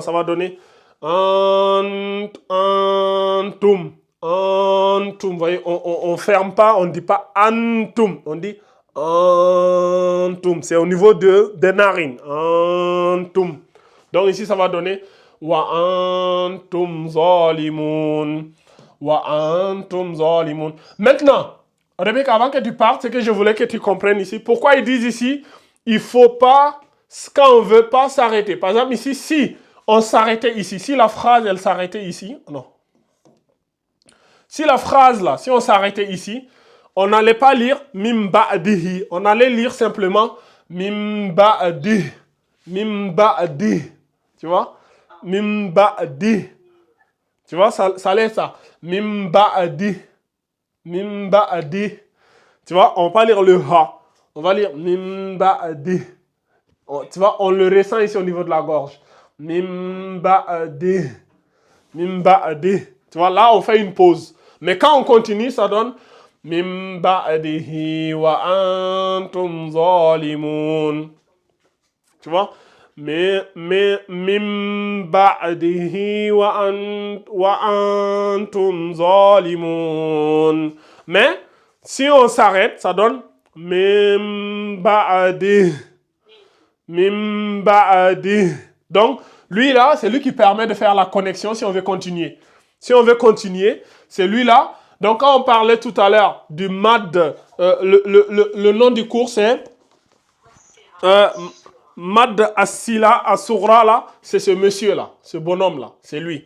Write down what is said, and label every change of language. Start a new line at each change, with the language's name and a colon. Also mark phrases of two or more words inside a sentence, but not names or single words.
French: Ça va donner antum. Antum. Vous voyez, on ne ferme pas, on ne dit pas antum. On dit antum. C'est au niveau des narines. Antum. Donc ici, ça va donner
Arabic: وأنتم ظالمون. وأنتم ظالمون.
French: Maintenant, Rebecca, avant que tu partes, c'est que je voulais que tu comprennes ici. Pourquoi ils disent ici, il ne faut pas, quand on ne veut pas s'arrêter. Par exemple, ici, si on s'arrêtait ici, si la phrase, elle s'arrêtait ici, non. Si la phrase, là, si on s'arrêtait ici, on n'allait pas lire
Arabic: من بعده.
French: On allait lire simplement
Arabic: من بعد. من بعد.
French: Tu vois?
Arabic: من بعد.
French: Tu vois, ça allait être ça.
Arabic: من بعد من بعد.
French: Tu vois, on va pas lire le ha. On va lire
Arabic: من بعد.
French: Tu vois, on le ressent ici au niveau de la gorge.
Arabic: من بعد من بعد.
French: Tu vois, là, on fait une pause. Mais quand on continue, ça donne
Arabic: من بعده وأنتم ظالمون.
French: Tu vois?
Arabic: Mais من بعده وأنتم ظالمون.
French: Mais si on s'arrête, ça donne
Arabic: من بعد. من بعد.
French: Donc, lui là, c'est lui qui permet de faire la connexion si on veut continuer. Si on veut continuer, c'est lui là. Donc, quand on parlait tout à l'heure du mad, le nom du cours, c'est Mad Asila Asura là, c'est ce monsieur là, ce bonhomme là, c'est lui.